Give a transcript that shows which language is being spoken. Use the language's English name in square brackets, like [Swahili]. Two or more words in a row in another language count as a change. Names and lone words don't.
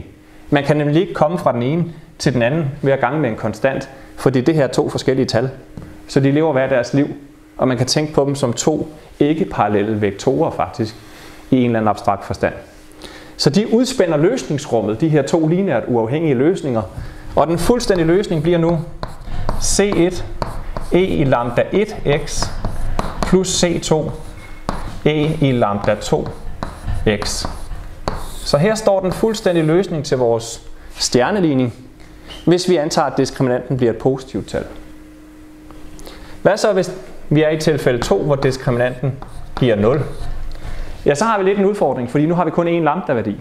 [Danish] Man kan nemlig ikke komme fra den ene til den anden ved at gange med en konstant, fordi det her er 2 forskellige tal. Så de lever hver deres liv, og man kan tænke på dem som 2 ikke-parallelle vektorer faktisk, i en eller anden abstrakt forstand. Så de udspænder løsningsrummet, de her 2 lineært uafhængige løsninger, og den fuldstændige løsning bliver nu C1 e i lambda 1x plus C2 e i lambda 2x. Så her står den fuldstændige løsning til vores stjerneligning, hvis vi antager, at diskriminanten bliver et positivt tal. Hvad så, hvis vi er i tilfælde 2, hvor diskriminanten giver 0? Ja, så har vi lidt en udfordring, fordi nu har vi kun én lambda-værdi.